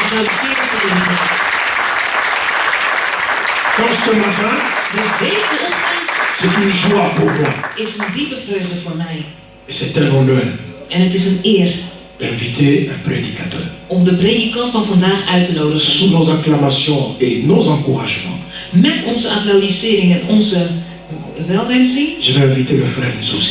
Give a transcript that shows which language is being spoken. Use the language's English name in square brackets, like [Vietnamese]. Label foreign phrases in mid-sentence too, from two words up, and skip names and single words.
[Dutch] zou de verkeerde verdienen. [French] Donc ce matin, [Dutch] Dus deze ochtend [French] c'est une joie pour moi. [Dutch] is een diepe vreugde voor mij. [French] Et c'est un honneur [Dutch] En het is een eer [French] d'inviter un prédicateur. [Dutch] om de predikant van vandaag uit te nodigen. [French] Sous nos acclamations et nos encouragements, [Dutch] Met onze applaudissering en onze welwensing [French] je vais inviter le frère Nzouzi.